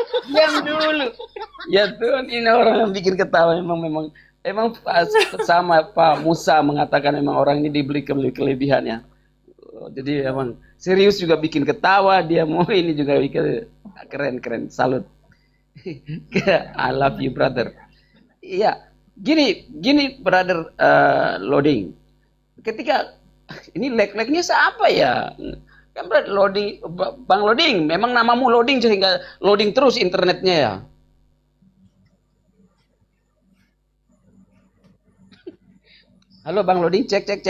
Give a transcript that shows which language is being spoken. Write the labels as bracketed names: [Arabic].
[Indonesian] Diam dulu. Ya Tuhan, ini orang yang bikin ketawa memang pas sama Pak Musa mengatakan memang orang ini dibeli kelebihannya. Jadi emang serius juga bikin ketawa, dia mau ini juga bikin keren, salut. [English] I love you brother. [Indonesian] Iya, gini brother Loading. Ketika ini lag-lagnya siapa ya? Kan brother Loading, Bang Loading, memang namamu Loading sehingga loading terus internetnya ya. Halo Bang Loading, cek.